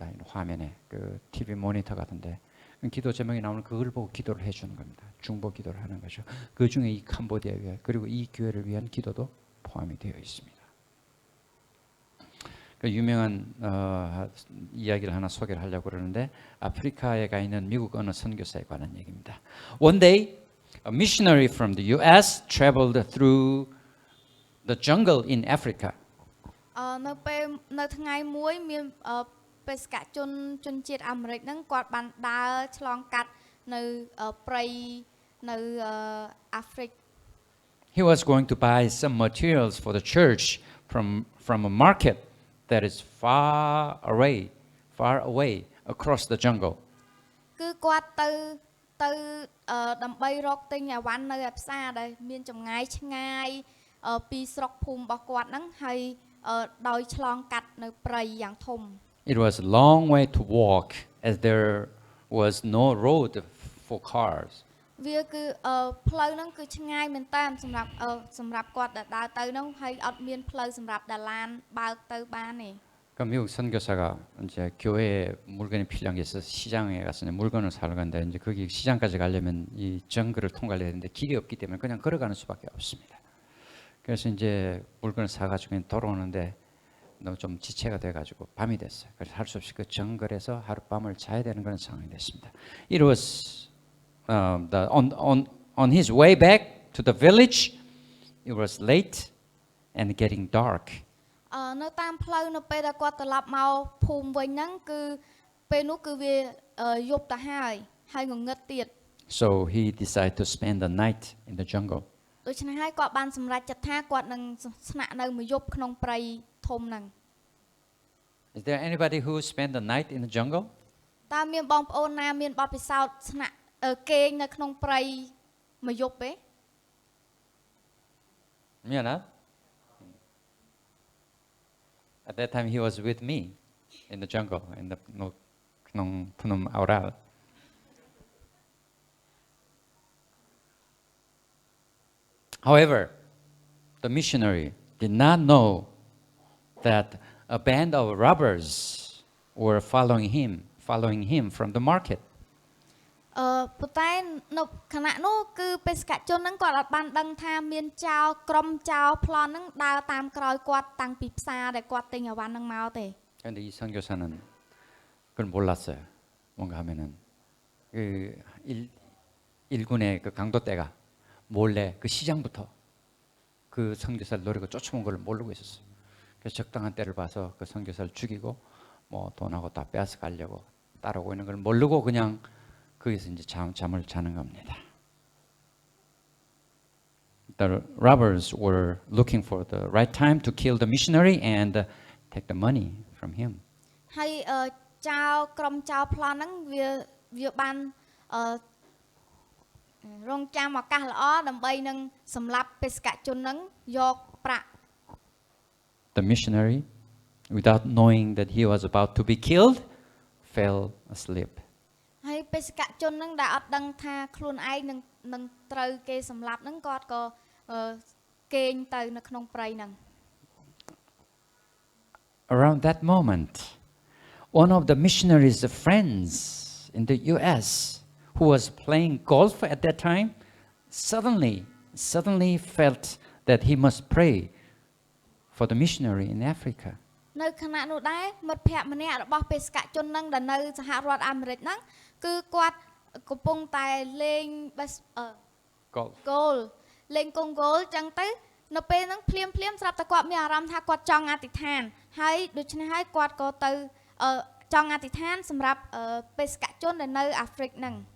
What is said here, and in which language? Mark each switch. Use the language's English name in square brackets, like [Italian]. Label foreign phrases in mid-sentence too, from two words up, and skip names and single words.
[Korean] 화면에 그 TV 모니터 같은데 기도 제목이 나오는 그걸 보고 기도를 해주는 겁니다. 중보 기도를 하는 거죠. 그 중에 이 캄보디아 위해 그리고 이 교회를 위한 기도도 포함이 되어 있습니다. 그 유명한 이야기를 하나 소개를 하려고 그러는데 아프리카에 가 있는 미국 어느 선교사에 관한 얘기입니다. [English] One day, a missionary from the U.S. traveled through the jungle in Africa. [Khmer] នៅថ្ងៃមួយមានបេសកជនជនជាតិអាមេរិកហ្នឹងគាត់បានដើរឆ្លងកាត់នៅព្រៃនៅអាហ្វ្រិក [English] He was going to buy some materials for the church from a market that is far away across the jungle. [Khmer] គឺគាត់ទៅដើម្បីរកទិញអីវ៉ាន់នៅឯផ្សារដែលមានចម្ងាយឆ្ងាយពីស្រុកភូមិរបស់គាត់ហ្នឹងហើយដោយឆ្លងកាត់នៅព្រៃយ៉ាងធំ [English] It was a long way to walk as there was no road for cars. [Khmer] វាគឺផ្លូវហ្នឹងគឺឆ្ងាយមែនតើសម្រាប់គាត់ដែលដើរទៅហ្នឹងហើយអត់មានផ្លូវសម្រាប់ដែលឡានបើកទៅបានទេ [Korean] 그 미국 선교사가 이제 교회에 물건이 필요한 게 있어서 시장에 가서 이제 물건을 사러 간다. 이제 거기 시장까지 가려면 이 정글을 통과해야 되는데 길이 없기 때문에 그냥 걸어가는 수밖에 없습니다. 그래서 이제 물건을 사가지고 돌아오는데 너무 좀 지체가 돼가지고 밤이 됐어요. 그래서 할 수 없이 그 정글에서 하룻밤을 자야 되는 그런 상황이 됐습니다. [English] It was on his way back to the village. It was late and getting dark. [Khmer] នៅតាមផ្លូវនៅពេលដែលគាត់ត្រឡប់មកភូមិវិញហ្នឹងគឺពេលនោះគឺវាយប់ទៅហើយងងឹតទៀត [English] So he decided to spend the night in the jungle. [Khmer] ដូច្នេះហើយគាត់បានសម្រេចចិត្តថាគាត់នឹងស្នាក់នៅមួយយប់ក្នុងព្រៃធំហ្នឹង [English] Is there anybody who spent the night in the jungle? [Khmer] តើមានបងប្អូនណាមានបទពិសោធន៍ស្នាក់គេងនៅក្នុងព្រៃមួយយប់ទេ [Korean] 미안하. [English] At that time he was with me in the jungle in the Phnom Penh Aural. However, the missionary did not know that a band of robbers were following him from the market. [Khmer] ប៉ុន្តែនៅខណៈនោះគឺបេសកជនហ្នឹងគាត់អត់បានដឹងថាមានក្រុមចោរប្លន់ហ្នឹងដើរតាមក្រោយគាត់តាំងពីផ្សារដែលគាត់ទិញអីវ៉ាន់ហ្នឹងមកទេ [Korean] 그런데 이 선교사는 그걸 몰랐어요. 뭔가 하면은 그 일군의 그 강도떼가 몰래 그 시장부터 그 선교사를 노리고 쫓아온 걸 모르고 있었어요. 그래서 적당한 때를 봐서 그 선교사를 죽이고 뭐 돈하고 다 빼앗아 가려고 따라오고 있는 걸 모르고 그냥 거기서 이제 잠을 자는 겁니다. [English] the robbers were looking for the right time to kill the missionary and take the money from him. [Khmer] ហើយចៅក្រុមចៅប្លន់ហ្នឹងវាបានរងចាំឱកាសល្អដើម្បីនឹងសម្លាប់បេសកជនហ្នឹងយកប្រាក់ [English] The missionary, without knowing that he was about to be killed, fell asleep. [Khmer] ហើយបេសកជនហ្នឹងដែលអត់ដឹងថាខ្លួនឯងនឹងត្រូវគេសម្លាប់ហ្នឹងគាត់ក៏គេងទៅនៅក្នុងព្រៃហ្នឹង [English] Around that moment, one of the missionaries' friends in the US, who was playing golf at that time, suddenly felt that he must pray for the missionary in Africa. [Khmer] នៅខណៈនោះដែរមិត្តភ័ក្តិម្នាក់របស់បេសកជនហ្នឹងដែលនៅសហរដ្ឋអាមេរិកហ្នឹងគឺគាត់កំពុងតែលេងគោលលេងកងគោលចឹងទៅនៅពេលហ្នឹងភ្លាមស្រាប់តែគាត់មានអារម្មណ៍ថាគាត់ចង់អធិដ្ឋានហើយដូច្នេះហើយគាត់ក៏ទៅចង់អធិដ្ឋានសម្រាប់បេសកជនដែលនៅអាហ្វ្រិកហ្នឹង